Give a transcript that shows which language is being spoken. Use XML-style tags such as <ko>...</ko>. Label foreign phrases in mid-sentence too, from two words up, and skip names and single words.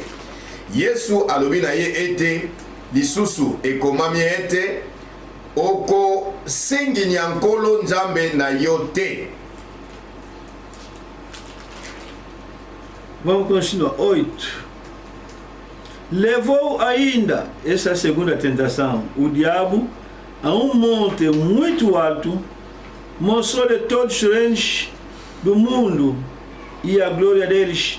<ln>Yesu alobi na ye ete lisusu ekomami ete oko senginya nkolo Nzambe na yo te.</ln> <pt>Vamos continuar. 8. Levou ainda, essa é a segunda tentação, o diabo a monte muito alto, mostrou-lhe todos os reinos do mundo e a glória deles.</pt>